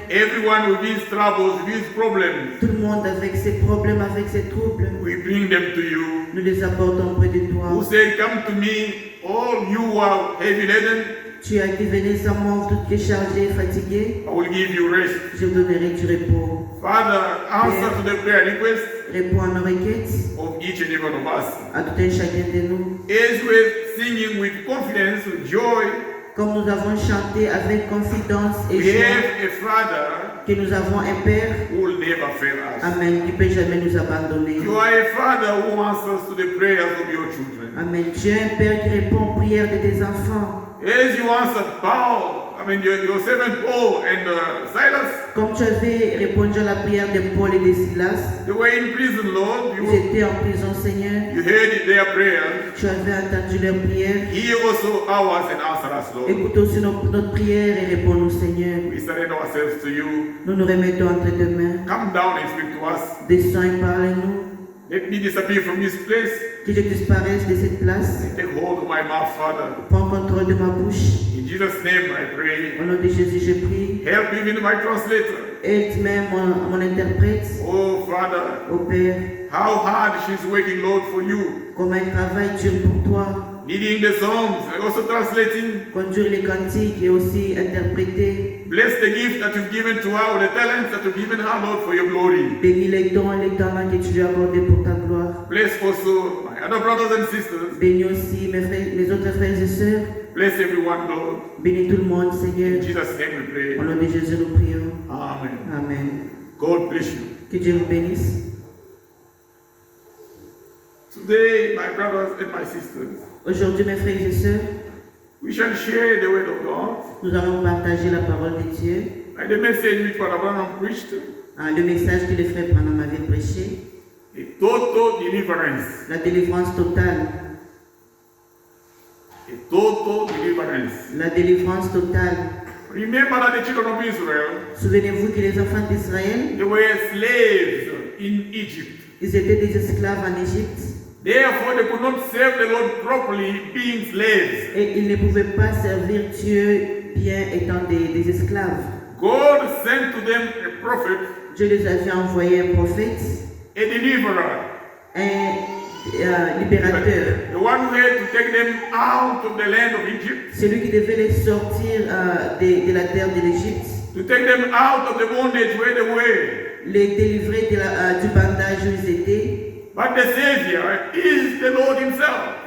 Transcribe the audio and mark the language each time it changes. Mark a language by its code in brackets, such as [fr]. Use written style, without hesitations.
[en] Everyone with these troubles, with these problems, [fr] Tout le monde avec ses problèmes, avec ses troubles. [en] we bring them to you. [fr] Nous les apportons près de toi. [en] Who said, come to me, all you who are heavy laden, [fr] Tu as dit, venez à moi, toutes les chargés et fatigués. [en] I will give you rest. [fr] Je vous donnerai du repos. [en] Father, answer to the prayer request [fr] Réponds à nos requêtes, [en] of each and every one of us. [fr] à tout un chacun de nous. [en] As we're singing with confidence, with joy, [fr] Comme nous avons chanté avec confidence et [en] we [fr] joie, [en] have a Father [fr] que nous avons un Père, [en] who will never fail us. [fr] Amen, qui ne peut jamais nous abandonner. [en] You are a Father who answers to the prayers of your children. Amen. [fr] Tu es un Père qui répond aux prières de tes enfants. [en] As you answered your servant Paul and Silas, [fr] Comme tu avais répondu à la prière de Paul et de Silas, [en] they were in prison, Lord. [fr] ils étaient en prison, Seigneur. [en] You heard their prayers. [fr] Tu avais entendu leurs prières. [en] Hear also ours and answer us, Lord. [fr] Écoute aussi notre prière et réponds-nous, Seigneur. [en] We surrender ourselves to you. [fr] Nous nous remettons entre tes mains. [en] Come down and speak to us. [fr] Descends et parle-nous. [en] Let me disappear from this place. [fr] Que je disparaisse de cette place. [en] Take hold of my mouth, Father. [fr] Prends contrôle de ma bouche. [en] In Jesus' name I pray. [fr] Au nom de Jésus, je prie. [en] Help even my translator. [fr] Aide-moi, mon interprète. [en] Oh, Father, [fr] Ô Père, [en] how hard she's working, Lord, for you. [fr] comme un travail dur pour toi. [en] Leading the songs and also translating. [fr] Conduire les cantiques et aussi interpréter. [en] Bless the gift that you've given to her, or the talents that you've given her, Lord, for your glory. [fr] Bénis les dons et les talents que tu lui as accordés pour ta gloire. [en] Bless also my other brothers and sisters. [fr] Bénis aussi mes autres frères et sœurs. [en] Bless everyone, Lord. [fr] Bénis tout le monde, [en] In [fr] Seigneur. [en] Jesus' name we pray. [fr] Au nom de Jésus, nous prions. Amen. Amen. [en] God bless you. [fr] Que Dieu vous bénisse. [en] Today, my brothers and my sisters, [fr] Aujourd'hui, mes frères et sœurs, [en] we shall share the word of God. [fr] nous allons partager la parole de Dieu. [en] And the message which Brother Branham preached, [fr] Le message que le frère Branham avait prêché, [en] a total deliverance. [fr] la délivrance totale. [en] A total deliverance. [fr] La délivrance totale. [en] Remember that the children of Israel, [fr] Souvenez-vous que les enfants d'Israël, [en] they were slaves in Egypt. [fr] ils étaient des esclaves en Égypte [en] Therefore, they could not serve the Lord properly being slaves. [fr] et ils ne pouvaient pas servir Dieu bien étant des esclaves. [en] God sent to them a prophet, [fr] Dieu les avait envoyé un prophète, [en] a deliverer, [fr] un libérateur, [en] the one who had to take them out of the land of Egypt, [fr] celui qui devait les sortir de la terre de l'Égypte, [en] to take them out of the bondage where they were. [fr] les délivrer du bandage où ils étaient. [en] But the Savior is the Lord Himself.